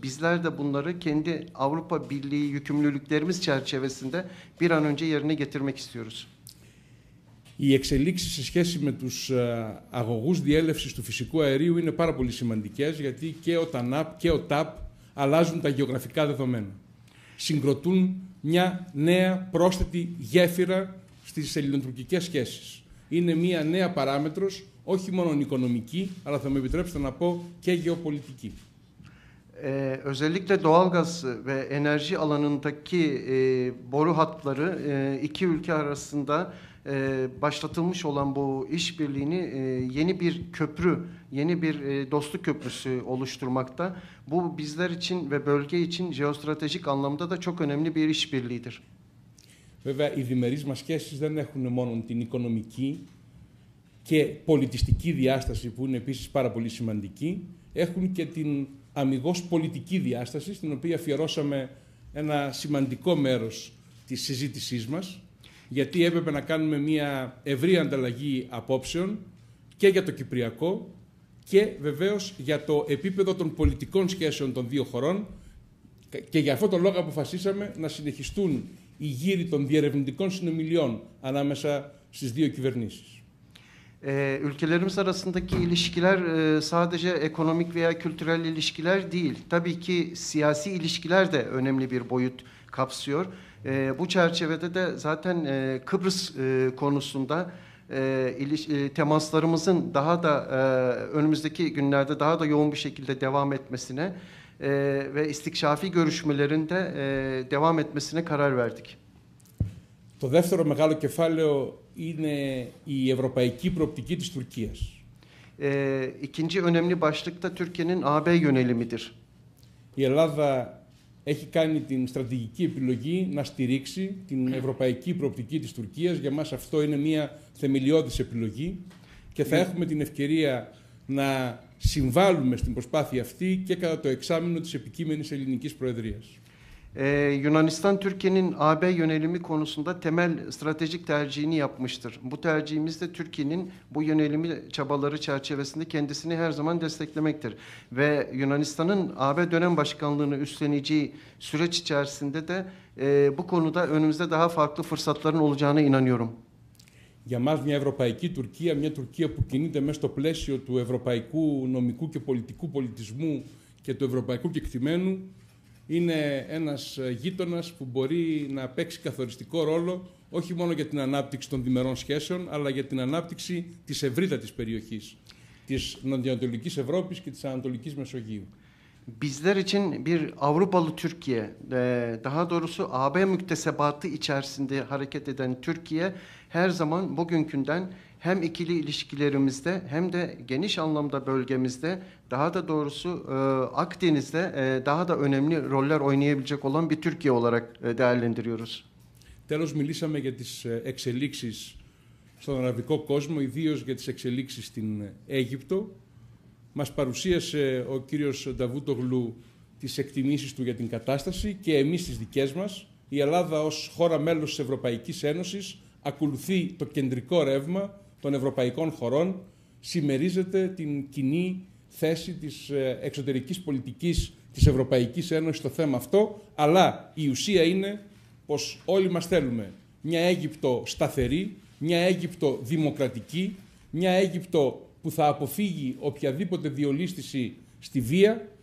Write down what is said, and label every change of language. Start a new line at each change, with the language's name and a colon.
Turkish: Bizler de bunları kendi Avrupa Birliği yükümlülüklerimiz çerçevesinde bir an önce yerine getirmek istiyoruz.
Greek: Οι εξελίξεις σε σχέση με τους αγωγούς διέλευσης του φυσικού αερίου είναι πάρα πολύ σημαντικές, γιατί και ο TANAP και ο TAP αλλάζουν τα γεωγραφικά δεδομένα. Συγκροτούν μια νέα πρόσθετη γέφυρα στις ελληνοτουρκικές σχέσεις. Είναι μια νέα παράμετρος, όχι μόνο οικονομική, αλλά θα με επιτρέψετε να πω και γεωπολιτική.
Turkish: Özellikle doğalgaz ve enerji alanındaki boru hatları iki ülke arasında başlatılmış olan bu işbirliğini yeni bir köprü, yeni bir dostluk köprüsü oluşturmakta. Bu bizler için ve bölge için jeostratejik anlamda da çok önemli bir işbirliğidir.
Greek: Βέβαια, οι διμερείς μας σχέσεις δεν έχουν μόνο την οικονομική και πολιτιστική διάσταση, που είναι επίσης πάρα πολύ σημαντική, έχουν και την αμιγώς πολιτική διάσταση, στην οποία αφιερώσαμε ένα σημαντικό μέρος της συζήτησής μας, γιατί έπρεπε να κάνουμε μια ευρύ ανταλλαγή απόψεων και για το Κυπριακό και βεβαίως για το επίπεδο των πολιτικών σχέσεων των δύο χωρών, και για αυτόν τον λόγο αποφασίσαμε να συνεχιστούν οι γύροι των διερευνητικών συνομιλιών ανάμεσα στις δύο κυβερνήσεις.
Turkish: Ülkelerimiz arasındaki ilişkiler sadece ekonomik veya kültürel ilişkiler değil. Tabii ki siyasi ilişkiler de önemli bir boyut kapsıyor. Bu çerçevede de zaten Kıbrıs konusunda temaslarımızın daha da önümüzdeki günlerde daha da yoğun bir şekilde devam etmesine ve istikşafi görüşmelerin de devam etmesine karar verdik.
Greek: Το δεύτερο μεγάλο κεφάλαιο είναι η ευρωπαϊκή προοπτική της Τουρκίας.
Turkish: İkinci önemli başlık da Türkiye'nin AB yönelimidir.
Greek: Η Ελλάδα έχει κάνει την στρατηγική επιλογή να στηρίξει την ευρωπαϊκή προοπτική της Τουρκίας. Για μας αυτό είναι μια θεμελιώδης επιλογή και θα έχουμε την ευκαιρία να συμβάλλουμε στην προσπάθεια αυτή και κατά το εξάμηνο της επικείμενης ελληνικής προεδρίας.
Turkish: Yunanistan Türkiye'nin AB yönelimi konusunda temel stratejik tercihini yapmıştır. Bu tercihimiz de Türkiye'nin bu yönelimi çabaları çerçevesinde kendisini her zaman desteklemektir. Ve Yunanistan'ın AB dönem başkanlığını üstleneceği süreç içerisinde de bu konuda önümüzde daha farklı fırsatların olacağına inanıyorum.
Greek: Για μας μια ευρωπαϊκή Τουρκία, μια Τουρκία που κινείται μέσα στο πλαίσιο του ευρωπαϊκού νομικού και πολιτικού πολιτισμού και του ευρωπαϊκού κεκτημένου, είναι ένας γείτονας που μπορεί να παίξει καθοριστικό ρόλο όχι μόνο για την ανάπτυξη των διμερών σχέσεων, αλλά για την ανάπτυξη της ευρύτατης περιοχής, της Νοτιοανατολικής Ευρώπης και της Ανατολικής Μεσογείου.
Turkish: Bizler için bir Avrupalı Türkiye, daha doğrusu AB müktesebatı içerisinde hareket eden Türkiye her zaman bugünkünden hem ikili ilişkilerimizde hem de geniş anlamda bölgemizde, daha da doğrusu Akdeniz'de daha da önemli roller oynayabilecek olan bir Türkiye olarak değerlendiriyoruz.
Greek: Τέλος, μιλήσαμε για τις εξελίξεις στον αραβικό κόσμο, ιδίως για τις εξελίξεις στην Αίγυπτο. Μας παρουσίασε ο κύριος Νταβούτογλου τις εκτιμήσεις του για την κατάσταση και εμείς τις δικές μας. Η Ελλάδα ως χώρα μέλος της Ευρωπαϊκής Ένωσης ακολουθεί το κεντρικό ρεύμα των ευρωπαϊκών χωρών, συμμερίζεται την κοινή θέση της εξωτερικής πολιτικής της Ευρωπαϊκής Ένωσης στο θέμα αυτό, αλλά η ουσία είναι πως όλοι μας θέλουμε μια Αίγυπτο σταθερή, μια Αίγυπτο δημοκρατική, μια Αίγυπτο που θα αποφύγει οποιαδήποτε διολίσθηση στη βία